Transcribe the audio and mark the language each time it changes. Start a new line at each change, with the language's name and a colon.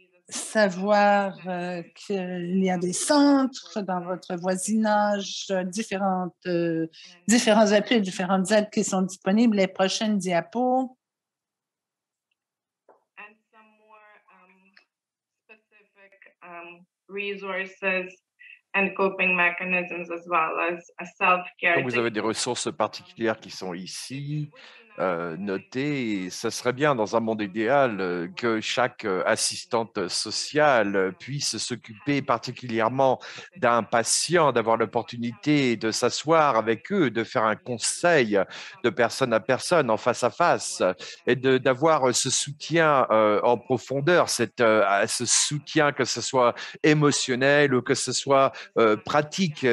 French: savoir qu'il y a des centres dans votre voisinage, différents appuis, différentes aides qui sont disponibles. Les prochaines diapos.
English: And some more specific resources and coping mechanisms as well as a self-care.
French: Donc, vous avez des ressources particulières qui sont ici notées. Et ça serait bien, dans un monde idéal, que chaque assistante sociale puisse s'occuper particulièrement d'un patient, d'avoir l'opportunité de s'asseoir avec eux, de faire un conseil de personne à personne, en face à face, et d'avoir ce soutien en profondeur, ce soutien, que ce soit émotionnel ou que ce soit pratique.